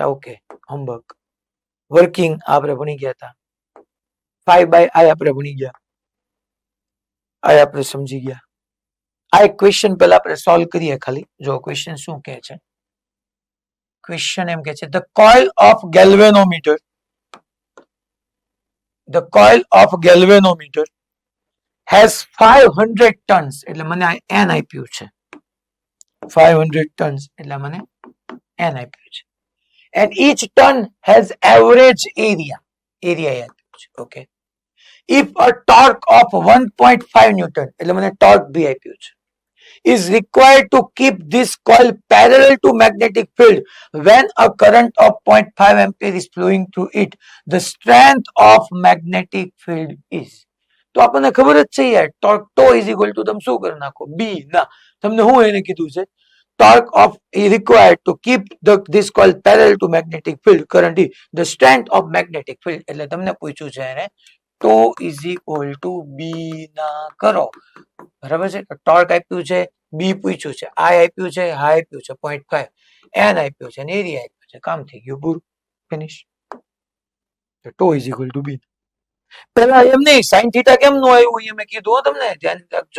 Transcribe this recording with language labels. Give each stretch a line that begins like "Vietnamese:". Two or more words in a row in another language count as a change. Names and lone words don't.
Gujarati: ઓકે, હોમવર્ક વર્કિંગ આપણે ભણી ગયા હતા, 5/I આપણે ભણી ગયા, આ આપણે સમજી ગયા. આ એક ક્વેશ્ચન પહેલા આપણે સોલ્વ કરીએ. ખાલી જો ક્વેશ્ચન શું કહે છે, ક્વેશ્ચન એમ કહે છે
English: the coil of galvanometer, the coil of galvanometer has 500 tons,
Gujarati: એટલે મને આ n આપ્યું છે, 500 tons એટલે મને n આપ્યું છે,
English: and each ton has average area
Gujarati: યાદ છે. ઓકે,
English: if a torque of 1.5 newton
Gujarati: એટલે મને torque બી આપ્યું છે,
English: is required to keep this coil parallel to magnetic field when a current of 0.5 ampere is flowing through it, the strength of magnetic field is.
Gujarati: તો આપણને ખબર જ છે યાર,
English: torque τ is equal to
Gujarati: તમે શું કરી નાખો
English: b.
Gujarati: ના, તમને હું એને કીધું છે
English: torque of is required to keep this coil parallel to magnetic field, current is the strength of magnetic field.
Gujarati: એટલે તમને પૂછ્યું છે એને
English: τ is equal to b
Gujarati: ના કરો, બરાબર છે. ટોર્ક આપ્યું છે, બી પૂછ્યું છે, I આપ્યું છે, હા આપ્યું છે 0.5, n આપ્યું છે અને એરિયા આપ્યું છે, કામ થઈ ગયું, પૂરું, ફિનિશ.
English: tau is equal to b.
Gujarati: પહેલા એમ નહીં, સાઇન થીટા કેમ નો આવ્યું અહીંયા મેં કીધું હો તમને, ધ્યાન રાખજો.